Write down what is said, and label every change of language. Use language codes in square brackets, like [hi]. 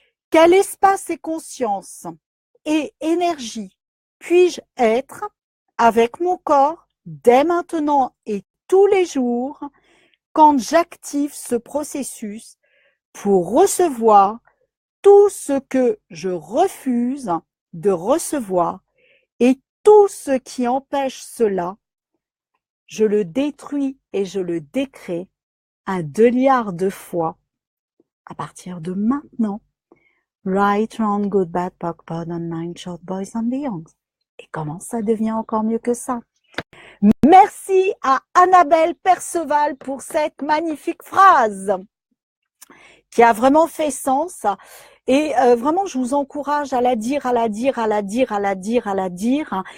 [fr] Quel espace et conscience et énergie puis-je être avec mon corps dès maintenant et tous les jours quand j'active ce processus pour recevoir tout ce que je refuse de recevoir et tout ce qui empêche cela, je le détruis et je le décrée 1 milliard de fois à partir de maintenant. [en] Right, wrong, good, bad, POC, POD, on, nine, short, boys and beyonds. [fr] Et comment ça devient encore mieux que ça? Merci à Annabelle Perceval pour cette magnifique phrase qui a vraiment fait sens. Et vraiment, je vous encourage à la dire, à la dire, à la dire, à la dire, à la dire.